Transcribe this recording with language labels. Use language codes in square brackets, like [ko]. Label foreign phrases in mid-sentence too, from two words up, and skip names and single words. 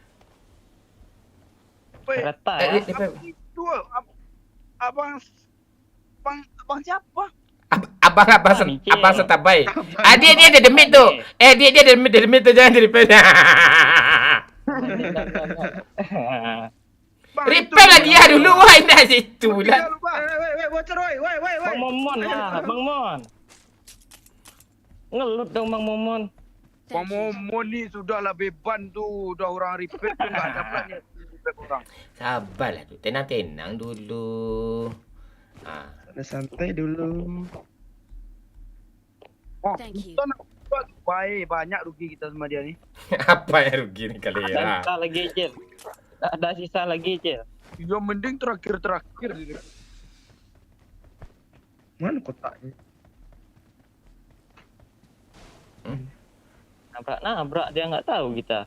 [id] Rata Eh, ya. Itu abang siapa? Abang setabai. Dia ada demit tu. Dia ada demit tu, jangan di-repair. Repair lah dia dulu. Wah, nak situ lah. Bocor, woi. Bang Momon lah, Bang Mon. Ngelut dong Bang Momon. Bang Momon ni sudahlah beban tu. Dah orang repair tu enggak dapat ni repair orang. Sabarlah tu. Tenang-tenang dulu. Santai dulu. Oh, [en] Thank you. [id] kita nak buat baik. Banyak rugi kita sama dia ni. Apa yang rugi ni kali Ada ya? sisa lagi, Cil. Ada sisa lagi, Cil. Ya mending terakhir dia. Mana kotaknya? Nabrak dia nggak tahu kita.